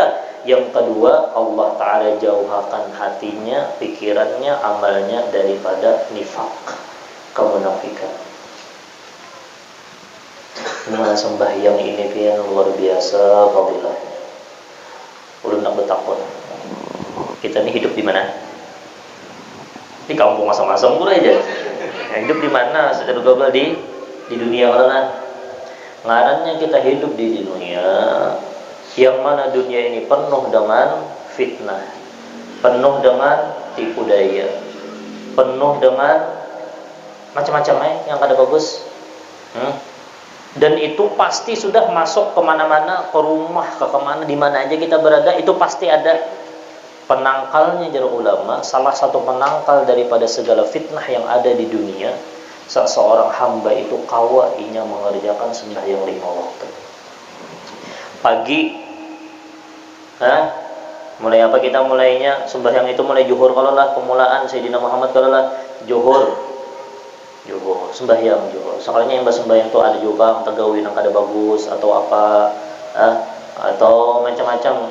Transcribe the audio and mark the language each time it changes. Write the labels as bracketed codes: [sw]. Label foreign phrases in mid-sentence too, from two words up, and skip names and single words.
[id] Yang kedua, Allah Ta'ala jauhkan hatinya, pikirannya, amalnya daripada nifak, kemunafikan. [bjn] Nah, sembahyang ini pian luar biasa fadilahnya. Ulun nak bertakon. Kita ini hidup di mana? Di kampung asam-asam pura aja. [id] Hidup di mana? Secara global di dunia mana? Ngarannya kita hidup di dunia yang mana dunia ini penuh dengan fitnah, penuh dengan tipu daya, penuh dengan macam-macam yang [bjn] kada bagus. [id] Dan itu pasti sudah masuk kemana-mana, ke rumah, ke kemana, di mana aja kita berada, itu pasti ada penangkalnya. Jara ulama, salah satu penangkal daripada segala fitnah yang ada di dunia, seorang hamba itu kawa inya mengerjakan sembahyang 5 waktu. Pagi, mulai apa kita mulainya? Sembahyang itu mulai zuhur kalau lah, pemulaan Sayyidina Muhammad kalau lah zuhur sembahyang zuhur. Soalnya yang sembahyang itu ada juga tegawin yang [bjn] kada bagus [id] atau apa, atau macam-macam.